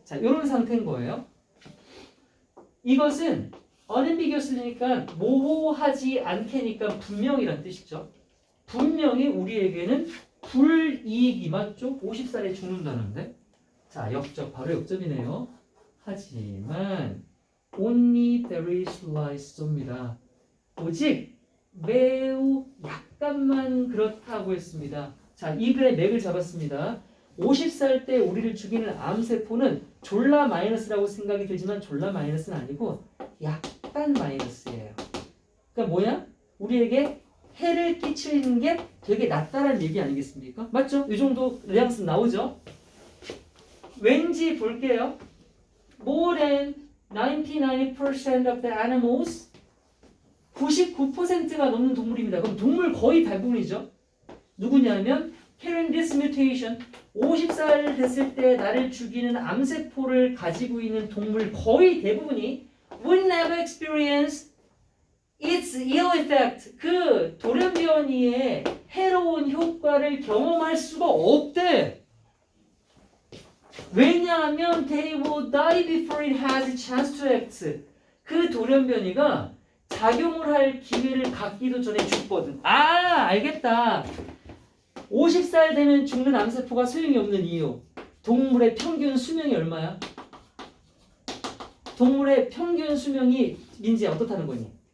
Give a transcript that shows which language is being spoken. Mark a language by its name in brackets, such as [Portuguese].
[Korean] 자, 이런 상태인 거예요. 이것은 unambiguously니까 모호하지 않게니까 분명이란 뜻이죠. 분명히 우리에게는 불이익이 맞죠? 50살에 죽는다는데. 자, 역적 바로 역점이네요. 하지만 [English] only very slight [Korean] 입니다. 오직 매우 약간만 그렇다고 했습니다. 자, 이 글의 맥을 잡았습니다. 50살 때 우리를 죽이는 암세포는 졸라 마이너스라고 생각이 들지만 졸라 마이너스는 아니고 약간 마이너스예요. 그러니까 뭐야? 우리에게 해를 끼치는 게 되게 낮다라는 얘기 아니겠습니까? 맞죠? 이 정도 뉘앙스 나오죠? 왠지 볼게요. [English] More than 99% of the animals [Korean] 99%가 넘는 동물입니다. 그럼 동물 거의 대부분이죠. 누구냐면 [English] carrying this mutation [Korean] 50살 됐을 때 나를 죽이는 암세포를 가지고 있는 동물 거의 대부분이 [English] will never experience its ill effect [Korean] 그 돌연변이의 해로운 효과를 경험할 수가 없대. 왜냐하면 [English] they will die before it has a chance to act. [Korean] 그 돌연변이가 작용을 할 기회를 갖기도 전에 죽거든. 아, 알겠다. 50살 되면 죽는 암세포가 소용이 없는 이유. 동물의 평균 수명이 얼마야? 동물의 평균 수명이 민지야 어떻다는 거니?